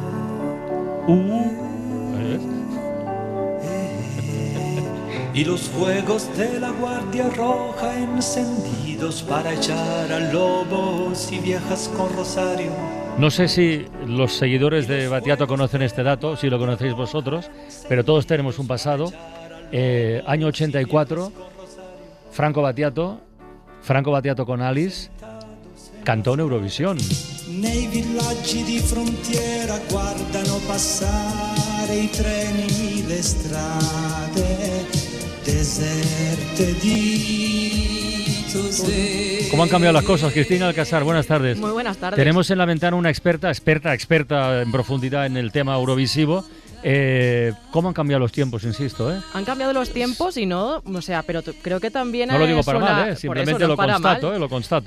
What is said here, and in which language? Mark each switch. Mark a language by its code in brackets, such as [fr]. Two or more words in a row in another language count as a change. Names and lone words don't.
[es] Y los fuegos de la Guardia Roja encendidos para echar a lobos y viejas con rosario. No sé si los seguidores de Battiato conocen este dato, si lo conocéis vosotros, pero todos tenemos un pasado. Año 84, Franco Battiato con Alice cantó en Eurovisión. [it] Nei villaggi di frontiera guardano passare i treni, le strade deserte di Tosè. [es] ¿Cómo han cambiado las cosas? Cristina Alcázar, buenas tardes. Muy buenas tardes. Tenemos en la ventana una experta en profundidad en el tema eurovisivo. ¿Cómo han cambiado los tiempos, insisto? Han cambiado los tiempos y no, o sea, pero creo que también... No lo digo para mal, simplemente lo constato.